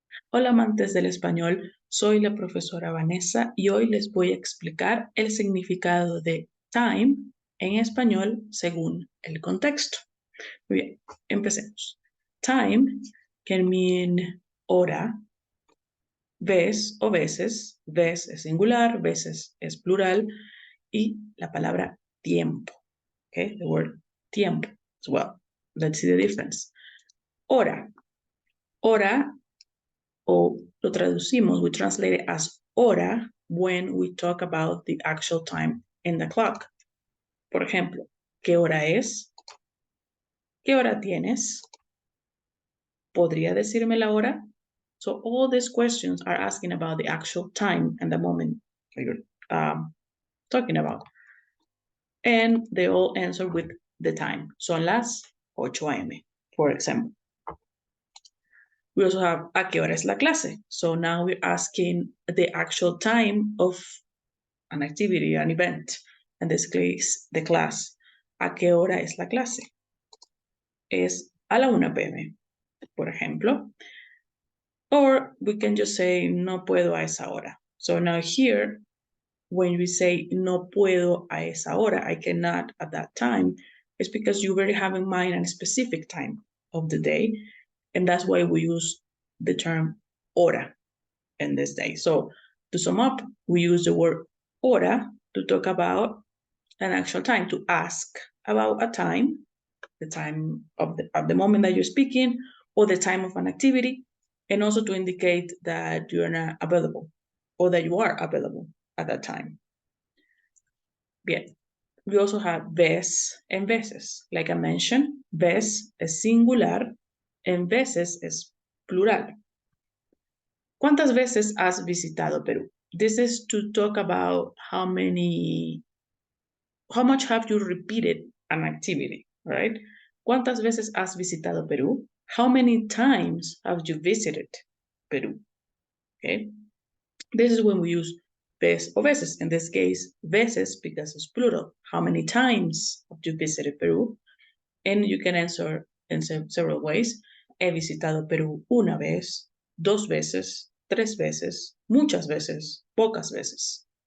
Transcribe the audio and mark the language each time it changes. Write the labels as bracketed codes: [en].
[es] Hola amantes del español, soy la profesora Vanessa y hoy les voy a explicar el significado de time en español según el contexto. Muy bien, empecemos. [en] Time can mean [es] hora, vez o veces, vez es singular, veces es plural, y la palabra tiempo. [en] Okay, the word tiempo as well. Let's see the difference. Hora. [es] Hora o lo traducimos, [en] we translate it as hora when we talk about the actual time in the clock. [es] Por ejemplo, ¿qué hora es? ¿Qué hora tienes? ¿Podría decirme la hora? [en] So all these questions are asking about the actual time and the moment that you're talking about. And they all answer with the time. [es] Son las 8 a.m., [en] for example. We also have [es] a qué hora es la clase. [en] So now we're asking the actual time of an activity, an event. In this case, the class. [es] ¿A qué hora es la clase? Es a la 1 p.m., por ejemplo. [en] Or we can just say, [es] no puedo a esa hora. [en] So now here, when we say [es] no puedo a esa hora, [en] I cannot at that time, it's because you already have in mind a specific time of the day. And that's why we use the term hora in this day. So to sum up, we use the word hora to talk about an actual time, to ask about a time, the time of the moment that you're speaking, or the time of an activity, and also to indicate that you're not available or that you are available at that time. Bien. We also have vez and veces. Like I mentioned, vez es singular and veces es plural. [es] ¿Cuántas veces has visitado Perú? [en] This is to talk about how much have you repeated an activity, right? [es] ¿Cuántas veces has visitado Perú? [en] How many times have you visited Peru? Okay. This is when we use vez o veces. In this case, veces because it's plural. How many times have you visited Peru? And you can answer in several ways. [es] He visitado Perú una vez, dos veces, tres veces, muchas veces, pocas veces.